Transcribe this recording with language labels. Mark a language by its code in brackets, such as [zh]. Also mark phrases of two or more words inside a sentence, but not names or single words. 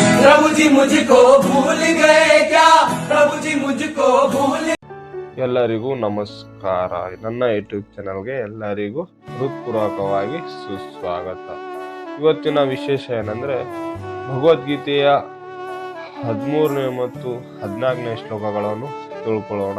[hi] प्रभु जी मुझको भूल गए क्या, प्रभु जी मुझको भूल. [kn] ಎಲ್ಲರಿಗೂ ನಮಸ್ಕಾರ. ನನ್ನ ಯೂಟ್ಯೂಬ್ ಚಾನಲ್ಗೆ ಎಲ್ಲರಿಗೂ ಹೃತ್ಪೂರ್ವಕವಾಗಿ ಸುಸ್ವಾಗತ. ಇವತ್ತಿನ ವಿಶೇಷ ಏನಂದ್ರೆ ಭಗವದ್ಗೀತೆಯ 13ನೇ ಮತ್ತು 14ನೇ ಶ್ಲೋಕಗಳನ್ನು ತಿಳ್ಕೊಳ್ಳೋಣ.